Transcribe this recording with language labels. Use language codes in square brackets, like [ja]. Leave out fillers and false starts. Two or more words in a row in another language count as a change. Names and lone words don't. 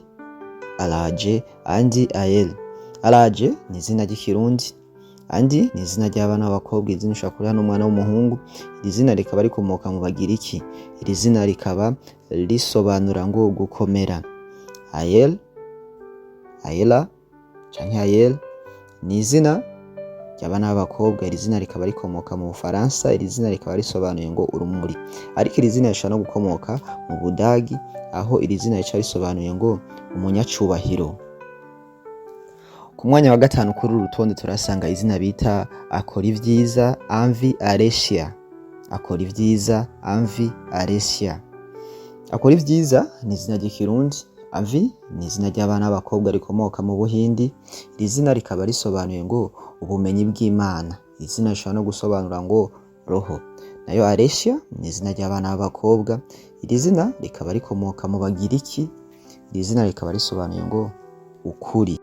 [rn] Araje Andi Ayel. Araje ni izina ry'ikirundi. Andi ni izina ry'abana b'abakobwa. Izina ushaka kuri hano umwana w'umuhungu. Iri zina rikaba rikomoka mu Bagiriki. Iri zina rikaba risobanura ngo gukomera. Ayel, Ayela canke Ayel ni izina ry'abana b'abakobwa. Iri zina rikaba rikomoka mu Bufaransa. Iri zina rikaba risobanuye ngo urumuri. Ariko iri zina rishobora no gukomoka mu Budagi, aho iri zina rica risobanuye ngo umunyacubahiro. Ku mwanya wa gatanu kuri uru rutonde turasanga izina bita Akora ivyiza Anvi Aresia. Akora ivyiza Anvi Aresia. Akora ivyiza ni izina ry'ikirundi. Anvi ni izina ry'abana b'abakobwa rikomoka mu Buhindi. Iri zina rikaba risobanuye ngo ubumenyi bw'Imana. Iri zina rishobora no gusobanura ngo roho. Nayo Aresia ni izina ry'abana b'abakobwa. Iri zina rikaba rikomoka mu Bagiriki. Iri zina rikaba risobanuye ngo ukuri.